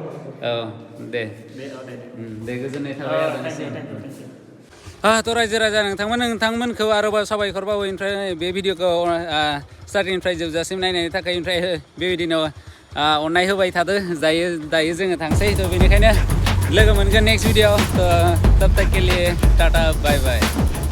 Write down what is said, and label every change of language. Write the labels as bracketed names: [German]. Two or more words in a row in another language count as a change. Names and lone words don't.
[Bodo] दे गोजोननाय थाबाय आदानिसिम थ' रायजो राजा नोंथांमोनखौ आरोबाव साबायखर बावो ओमफ्राय बे भिडिअखौ स्टार्टिंनिफ्राय जोबजासिम नायनायनि थाखाय ओमफ्राय बेबायदिनो अननाय होबाय थादो दायो जोङो थांसै थ' बेनिखायनो लोगो मोनगोन [English] next video [Hindi] तो तब तक के लिए टाटा बाय बाय